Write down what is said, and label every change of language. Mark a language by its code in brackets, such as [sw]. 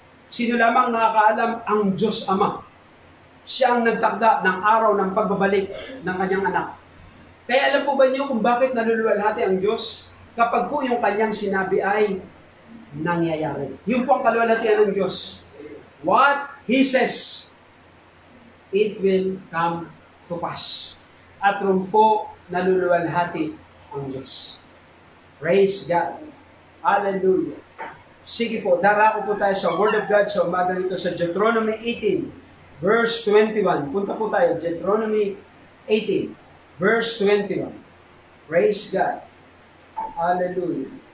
[tl] Sino lamang nakakaalam? Ang Diyos Ama. Siya ang nagtakda ng araw ng pagbabalik ng kanyang anak. Kaya alam po ba niyo kung bakit naluluwalhati ang Diyos? Kapag po yung kanyang sinabi ay nangyayari. Yun po ang kaluwalhatian ng Diyos. [en] What He says, it will come to pass. [tl] At ron po naluluwalhati ang Diyos. [en] Praise God. Hallelujah. [tl] Sige po, darako po tayo sa Word of God sa umaga nito sa Deuteronomy 18, verse 21. Punta po tayo, Deuteronomy 18, verse 21. [en] Praise God. Hallelujah.